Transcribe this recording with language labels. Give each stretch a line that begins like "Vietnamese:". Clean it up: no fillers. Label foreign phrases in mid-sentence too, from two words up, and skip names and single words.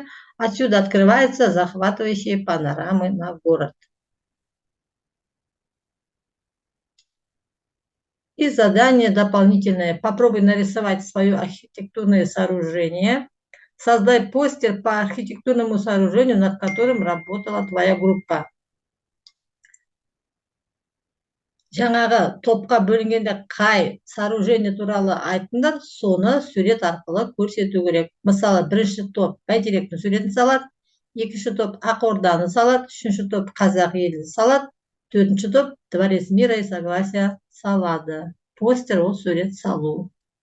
Russian: Отсюда открываются захватывающие панорамы на город. И задание дополнительное. Попробуй нарисовать свое архитектурное сооружение. Создай постер по архитектурному сооружению, над которым работала твоя группа.
Kazakh: Жаңағы топқа бөлінгенде қай сооружение туралы айтыңдар, соны сурет арқылы көрсету керек. Мысалы, бірінші топ Бәйтеректің суретін салады, екінші топ Ақорданы салады, үшінші топ Қазақ елін салады, төртінші топ Дворец мира и согласия салады. Постер ол сурет салу.